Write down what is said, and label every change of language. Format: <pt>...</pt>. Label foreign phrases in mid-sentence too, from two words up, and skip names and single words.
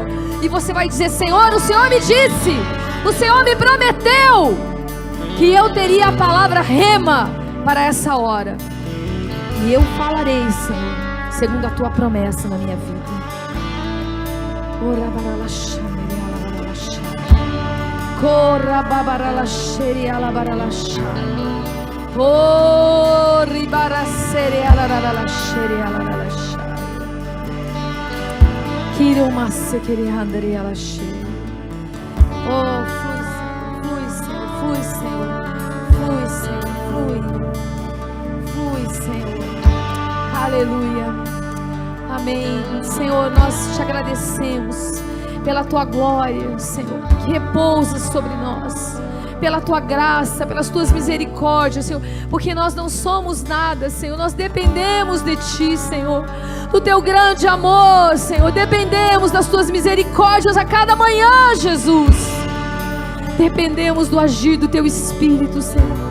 <pt>E você vai dizer: Senhor, o Senhor me disse, o Senhor me prometeu que eu teria a palavra rema para essa hora. E eu falarei, Senhor, segundo a tua promessa na minha vida. Corra babaralaxere alabaralaxa. Oh, ribaracere alaralaxere alaralaxa. Kiromase quere handere alaxe. Oh, flui, Senhor, flui, Senhor, flui, Senhor, flui, Senhor. Aleluia. Amém. Senhor, nós te agradecemos pela tua glória, Senhor, que repousa sobre nós, pela Tua graça, pelas Tuas misericórdias, Senhor, porque nós não somos nada, Senhor, nós dependemos de Ti, Senhor, do Teu grande amor, Senhor, dependemos das Tuas misericórdias a cada manhã, Jesus, dependemos do agir do Teu Espírito, Senhor.</pt>